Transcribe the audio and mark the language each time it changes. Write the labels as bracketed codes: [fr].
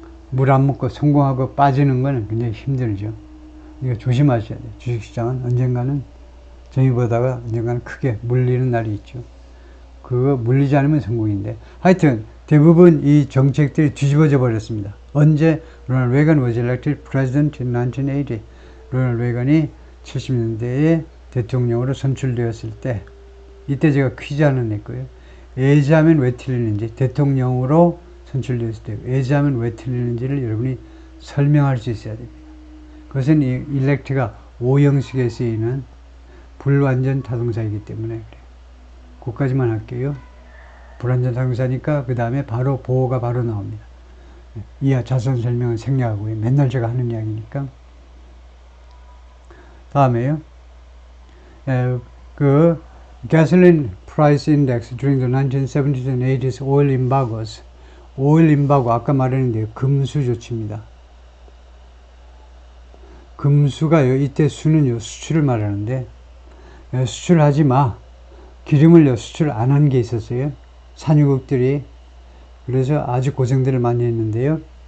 [ko] 물 안 먹고 성공하고 빠지는 거는 굉장히 힘들죠. 이거 조심하셔야 돼요. 주식시장은 언젠가는 정이 보다가 언젠가는 크게 물리는 날이 있죠. 그거 물리지 않으면 성공인데, 하여튼 대부분 이 정책들이 뒤집어져 버렸습니다. 언제? [en] 로널드 레이건 was elected president in 1980. [ko] 로널드 레이건이 70년대에 대통령으로 선출되었을 때, 이때 제가 퀴즈 하나 냈고요. 예지하면 왜 틀리는지, 대통령으로 선출되었을 때 예지하면 왜 틀리는지를 여러분이 설명할 수 있어야 됩니다. 그것은 이 elect가 오형식에 쓰이는 불완전 타동사이기 때문에 그래요. 그까지만 할게요. 불완전 타동사니까 그 다음에 바로 보호가 바로 나옵니다. 이하 자세한 설명은 생략하고요. 맨날 제가 하는 이야기니까. 다음에요. [en] 그 gasoline price index during the 1970s and 80s oil embargoes. [ko] 오일 임바고 아까 말했는데 금수 조치입니다. 금수가요. 이때 수는요. 수출을 말하는데 수출하지 마. 기름을요. 수출 안 한 게 있었어요. 산유국들이. 그래서 아주 고생들을 많이 했는데요.